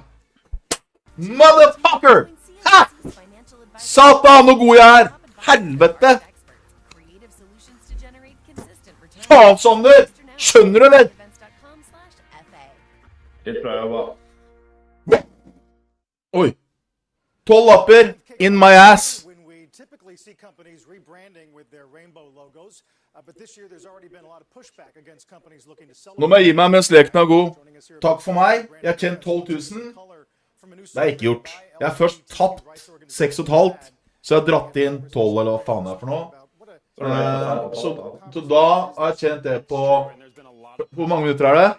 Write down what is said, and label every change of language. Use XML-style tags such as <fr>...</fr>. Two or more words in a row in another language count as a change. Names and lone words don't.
<no>Motherfucker! Ha! Satan, hvor god jeg er! Helvete! Faen, Sander! Skjønner du, eller? Litt bra jobba. Oi. 12 lapper</no> <en>in my ass. Typically see companies rebranding with their rainbow logos, but this year there's already been a lot of pushback against companies looking to sell.</en> <no>Nå må jeg gi meg mens leken er god. Takk for meg. Jeg har tjent 12 000. Det er ikke gjort. Jeg har først tatt 6,5, så jeg har dratt inn 12 eller hva faen det er for noe. Så da har jeg tjent det på... Hvor mange minutter er det?</no>